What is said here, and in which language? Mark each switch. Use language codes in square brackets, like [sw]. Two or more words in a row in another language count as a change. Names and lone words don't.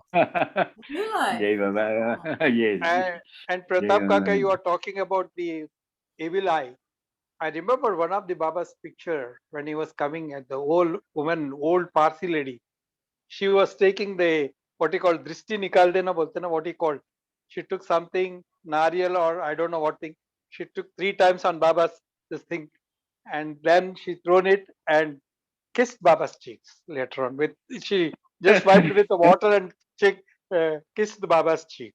[en] Oh, New Life. Jai Baba. Yes. And Jai Pratap Kaka, Baba. you are talking about the evil eye. I remember one of the Baba's picture when he was coming at the old woman, old Parsi lady. She was taking the what he called [hi] दृष्टि निकालते ना बोलते ना, [en] what he called. She took something, Nariyal or I don't know what thing. She took 3 times on Baba's this thing, and then she thrown it and kissed Baba's cheeks later on. With she just wiped with the water and kissed the Baba's cheeks.